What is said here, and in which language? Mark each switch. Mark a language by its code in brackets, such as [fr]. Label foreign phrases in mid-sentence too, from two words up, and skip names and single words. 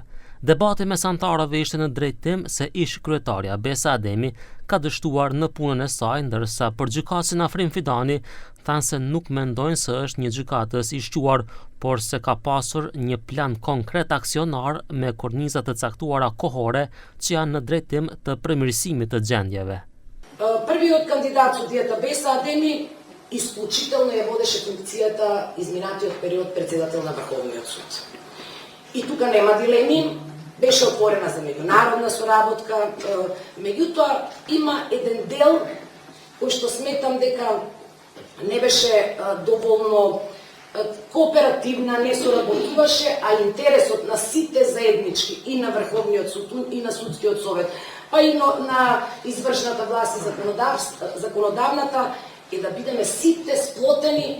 [sq] Debati mes anëtarëve ishte në drejtim se ish kryetaria Besa Ademi ka dështuar në punën e saj, ndërsa për gjykatësin Afrim Fidani thanë se nuk mendojnë se është një gjykatës i shquar, por se ka pasur një plan konkret aksionar me korniza të caktuara kohore që janë në drejtim të përmirësimit të gjendjeve. [mk] Првиот кандидат судијата Беса Адеми исклучително ја водеше функцијата изминатиот период председател на Врховниот суд. И тука нема дилеми, беше отворена за меѓународна соработка, меѓутоа има еден дел кој што сметам дека не беше доволно кооперативна, не соработуваше, а интересот на сите заеднички и на Врховниот суд и на судскиот совет, па и на извршната власт и законодавната е да бидеме сите сплотени.